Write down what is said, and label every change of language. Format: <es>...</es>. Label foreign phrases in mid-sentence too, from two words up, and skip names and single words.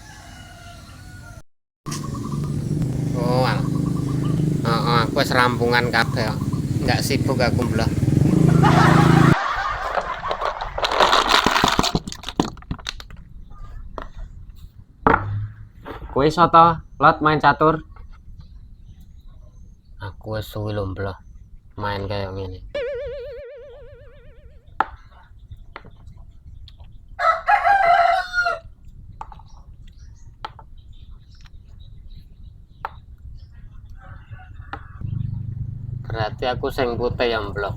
<jv>Oh, aku wis rampungan kabeh.</jv> <id>Enggak sibuk aku blok.</id> <jv>Kowe iso to Lot main catur? Aku wis suwi lho blok main kaya ngene. Berarti aku sing putih ya blok.</jv>